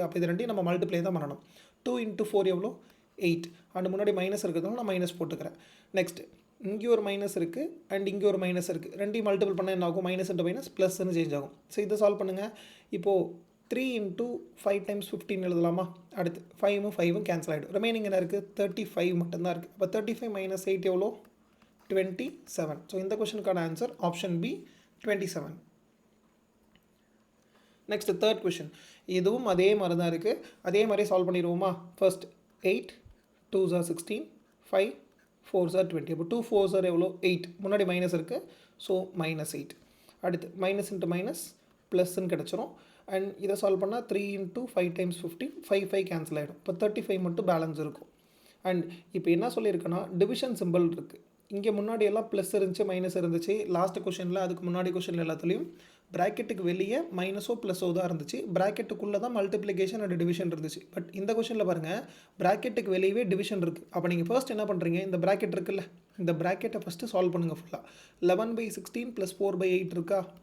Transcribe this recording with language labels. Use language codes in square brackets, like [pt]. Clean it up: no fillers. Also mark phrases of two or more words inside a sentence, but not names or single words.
[ta] அப்போ இது ரெண்டையும் நம்ம மல்டிப்ளை தான் பண்ணணும் 2 into 4 எவ்வளோ 8 அண்ட் முன்னாடி மைனஸ் இருக்கிறதுனால நான் மைனஸ் போட்டுக்கிறேன் நெக்ஸ்ட் இங்கே ஒரு மைனஸ் இருக்குது அண்ட் இங்கே ஒரு மைனஸ் இருக்குது ரெண்டையும் மல்டிபிள் பண்ணால் என்ன ஆகும் [en] minus into minus [ta] ப்ளஸ்ன்னு சேஞ்ச் ஆகும் ஸோ இதை சால்வ் பண்ணுங்கள் இப்போது [en] 3 into 5 times 15 [ta] எழுதலாமா அடுத்து 5ம் 5ம் கேன்சல் ஆகிடும் ரிமைனிங் என்ன இருக்குது 35 மட்டும்தான் இருக்குது அப்போ 35 minus 8 எவ்வளோ 27 ஸோ இந்த கொஷனுக்கான [en] answer option B [ta] 27 [en] next third question [ta] இதுவும் அதே மாதிரி தான் இருக்குது அதே மாதிரி சால்வ் பண்ணிடுவோமா ஃபர்ஸ்ட் 8 [en] 2s are 16 5 4s are [ta] 20 அப்போ [en] 2 4s are [ta] எவ்வளோ 8 முன்னாடி மைனஸ் இருக்குது ஸோ மைனஸ் 8 அடுத்து [en] minus into minus [ta] ப்ளஸ்ன்னு கிடச்சிரும் அண்ட் இதை சால்வ் பண்ணால் [en] 3 into 5 times 15 [ta] 5 கேன்சல் ஆகிடும் இப்போ 35 மட்டும் பேலன்ஸ் இருக்கும் அண்ட் இப்போ என்ன சொல்லியிருக்கேன்னா [en] division simple [ta] இருக்குது இங்கே முன்னாடி எல்லாம் ப்ளஸ் இருந்துச்சு மைனஸ் இருந்துச்சு [en] last question [ta] அதுக்கு முன்னாடி கொஷனில் எல்லாத்துலேயும் ப்ராக்கெட்டுக்கு வெளியே மைனஸோ ப்ளஸோ தான் இருந்துச்சு ப்ராக்கெட்டுக்குள்ளே தான் [en] multiplication and division [ta] இருந்துச்சு பட் இந்த கொஷனில் பாருங்கள் ப்ராக்கெட்டுக்கு வெளியவே டிவிஷன் இருக்குது அப்போ நீங்கள் ஃபர்ஸ்ட் என்ன பண்ணுறீங்க இந்த ப்ராக்கெட் இருக்குல்ல இந்த [en] bracket first [ta] சால்வ் பண்ணுங்கள் ஃபுல்லாக 11/16 + 4/8 இருக்கா